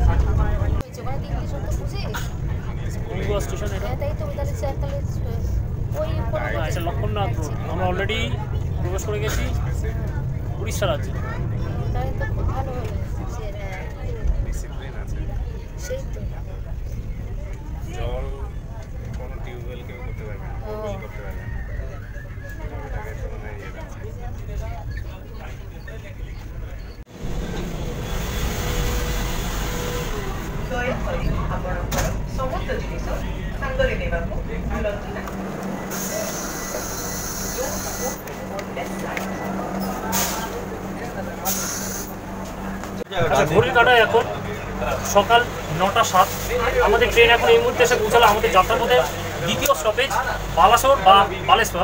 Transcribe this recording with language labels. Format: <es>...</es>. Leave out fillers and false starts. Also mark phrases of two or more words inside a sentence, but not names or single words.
<bn>অন্দুয়া স্টেশন এটা, আচ্ছা লক্ষণনাথ রোড। আমরা অলরেডি প্রবেশ করে গেছি উড়িষ্যা রাজ্যে। জল কোনো টিউবওয়েল কেউ করতে পারবে না, বোরওয়েল করতে পারবে না।</bn> <or>ଦୟାକରି ଆପଣଙ୍କର ସମସ୍ତ ଜିନିଷ ସାଙ୍ଗରେ ନେବାକୁ ଭୁଲନ୍ତୁ ନାହିଁ।</or> <bn>ঘড়ির কাঁটায় এখন সকাল 9:07। আমাদের ট্রেন এখন এই মুহূর্তে এসে পৌঁছালো আমাদের যাত্রাপথে দ্বিতীয় স্টপেজ বালাসোর বা বালেশ্বর।</bn>